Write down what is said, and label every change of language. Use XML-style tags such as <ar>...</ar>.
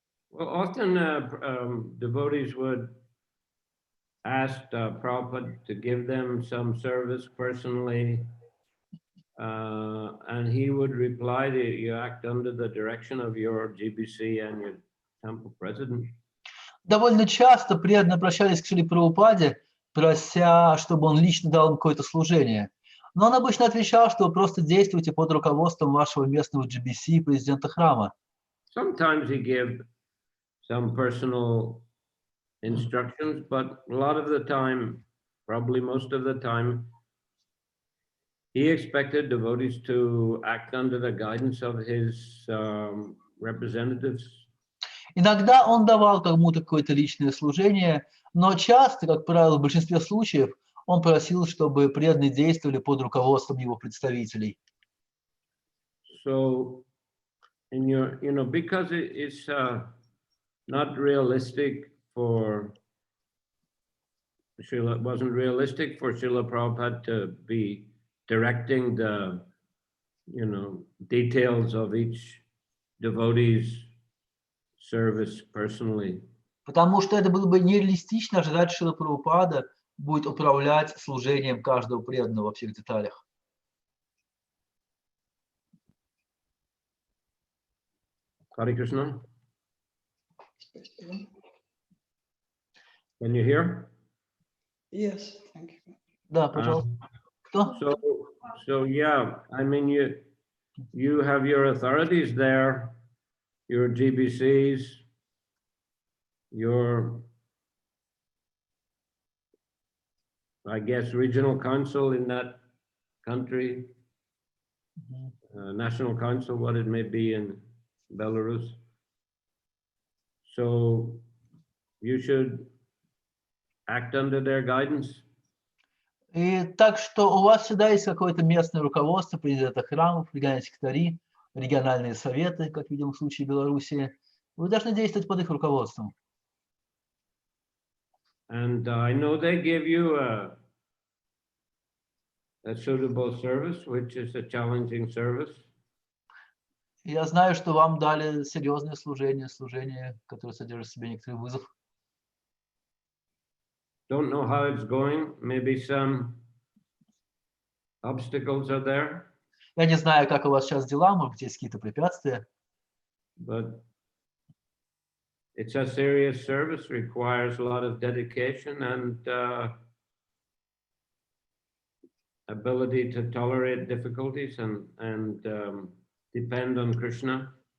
<en>Well, often devotees would ask Prabhupada to give them some service personally, and he would reply that you act under the direction of your GBC and your temple president.</en> <ru>Довольно часто преданно обращались к Шриле Прабхупаде, прося, чтобы он лично дал им какое-то служение. Но он обычно отвечал, что вы просто действуете под руководством вашего местного GBC, президента храма.</ru> <en>Sometimes he gave some personal instructions, but a lot of the time, probably most of the time, he expected devotees to act under the guidance of his representatives.</en> <ru>Иногда он давал кому-то какое-то личное служение, но часто, как правило, в большинстве случаев, он просил, чтобы преданные действовали под руководством его представителей.</ru> <en>So, in your, because it's not realistic for Srila, it wasn't realistic for Srila Prabhupada to be directing the, details of each devotee's service personally.</en> <ru>Потому что это было бы нереалистично ожидать, что Шрила Прабхупада будет управлять служением каждого преданного во всех деталях.</ru> <en>Hare Krishna.</en> <ru>Спасибо.</ru> <en>Can you hear? Yes, thank you.</en> <ru>Да, пожалуйста. Кто?</ru> <en>So yeah, I mean, you have your authorities there, your GBCs, your, I guess, regional council in that country, national council, what it may be in Belarus. So you should act under their guidance.</en> <ru>И так что у вас всегда есть какое-то местное руководство, президента храмов, региональные секретари, региональные советы, как видим в случае Белоруссии. Вы должны действовать под их руководством.</ru> <en>And I know they give you a suitable service, which is a challenging service.</en> <ru>Я знаю, что вам дали серьезное служение, которое содержит в себе некоторый вызов.</ru> <en>Don't know how it's going. Maybe some obstacles are there.</en> <ru>Я не знаю, как у вас сейчас дела, может быть, есть какие-то препятствия.</ru> <en>But it's a serious service, requires a lot of dedication and ability to tolerate difficulties and depend on Krishna.</en>